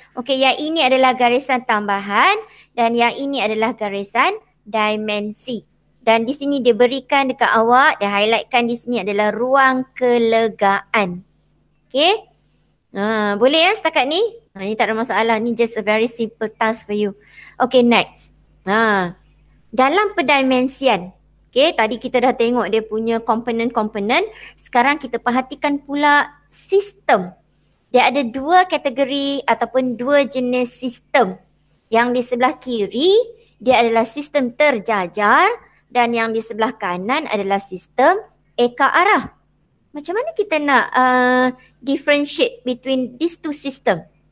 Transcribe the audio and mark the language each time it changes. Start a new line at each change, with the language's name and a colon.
Malay: Okay, yang ini adalah garisan tambahan dan yang ini adalah garisan dimensi. Dan di sini dia berikan dekat awak, dia highlightkan di sini adalah ruang kelegaan. Okay. Boleh setakat ni? Ni tak ada masalah. Ni
English: just a very simple task for you.
Malay: Okay, next. Dalam pendimensian. Okay, tadi kita dah tengok dia punya komponen-komponen. Sekarang kita perhatikan pula sistem. Dia ada dua kategori ataupun dua jenis sistem. Yang di sebelah kiri, dia adalah sistem terjajar. Dan yang di sebelah kanan adalah sistem eka arah. Macam mana kita nak
English: differentiate between these two system?